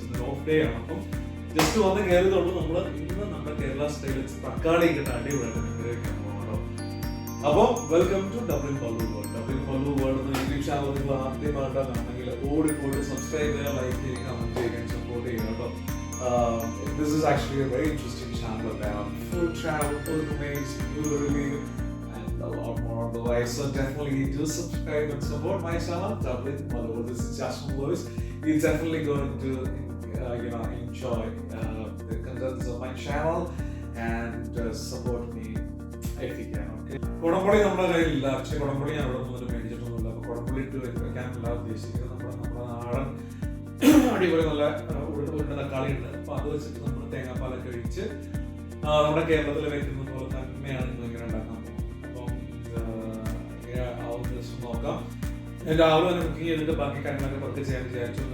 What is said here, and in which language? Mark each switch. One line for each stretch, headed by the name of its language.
Malayalam: Off day ആണ്, അപ്പം just വന്ന് കയറിയതുള്ളൂ. നമ്മൾ ഇന്ന് നമ്മുടെ കേരള സ്റ്റൈലിൽ തക്കാളി ഇട്ട് അടിപൊളിയായിട്ട് മീൻകറി വെക്കാൻ പോകണം. അപ്പോൾ welcome to double Paloor world. Double Paloor world എന്ന യൂട്യൂബ് ചാനൽ നിങ്ങൾ ആദ്യമായിട്ടാണെങ്കിൽ ഓടിപ്പോയിട്ട് സബ്സ്ക്രൈബ് ചെയ്യുക, ലൈക്ക് ചെയ്യുക, കമന്റ് ചെയ്യുക, സപ്പോർട്ട് ചെയ്യുക കേട്ടോ.
English: This is actually a very interesting channel about food travel, pilgrimage, jewelry, and a lot more on the way. So definitely do subscribe and support my channel. Dublin Malur. This is Jasmine Lewis. You're definitely going to enjoy the contents of my channel and support me if you can.
Malayalam: Okay. കൊടംപുളി നമ്മുടെ കയ്യിലില്ല. പക്ഷേ കൊടംപുളി ഞാൻ ഇവിടെ നിന്നൊന്നും മേടിച്ചിട്ടൊന്നുമില്ല. അപ്പോൾ കൊടംപുളി ഇട്ട് വെക്കാനല്ല ഉദ്ദേശിക്കുന്നത്. നമ്മുടെ നാടൻ അടിപൊളി നല്ല ഉരുണ്ട തക്കാളി ഉണ്ട്. അപ്പൊ അത് വെച്ചിട്ട് നമ്മൾ തേങ്ങാപ്പാലൊക്കെ ഒഴിച്ച് നമ്മുടെ കേരളത്തിൽ വെക്കുന്ന പോലെ തന്നെയാണ് ഇങ്ങനെ ഉണ്ടാക്കാൻ പോകുന്നത്. അപ്പം ഇങ്ങനെ ആവുന്ന ദിവസം നോക്കാം. ഞാൻ രാവിലെ തന്നെ കുക്കിംഗ് ചെയ്തിട്ട് ബാക്കി കാര്യങ്ങളൊക്കെ പതുക്കെ ചെയ്യാൻ വിചാരിച്ചു.